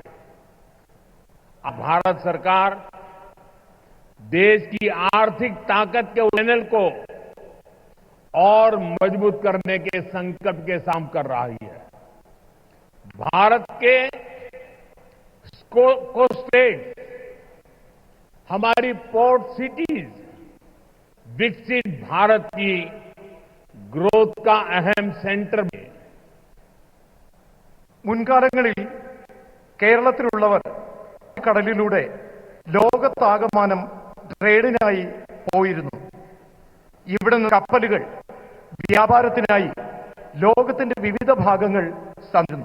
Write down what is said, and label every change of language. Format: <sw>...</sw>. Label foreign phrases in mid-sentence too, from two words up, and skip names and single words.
<hi>अब भारत सरकार देश की आर्थिक ताकत के चैनल को और मजबूत करने के संकल्प के साथ कर रही है। भारत के कोस्टेट, हमारी</hi> <en>port cities</en> <hi>विकसित भारत की ग्रोथ का अहम सेंटर में।</hi> <ml>മുൻകാലങ്ങളിൽ കേരളത്തിലുള്ളവർ കടലിലൂടെ ലോകത്താകമാനം ട്രേഡിനായി പോയിരുന്നു. ഇവിടെ നിന്ന് കപ്പലുകൾ വ്യാപാരത്തിനായി ലോകത്തിന്റെ വിവിധ ഭാഗങ്ങൾ സഞ്ചരിക്കുന്നു.</ml>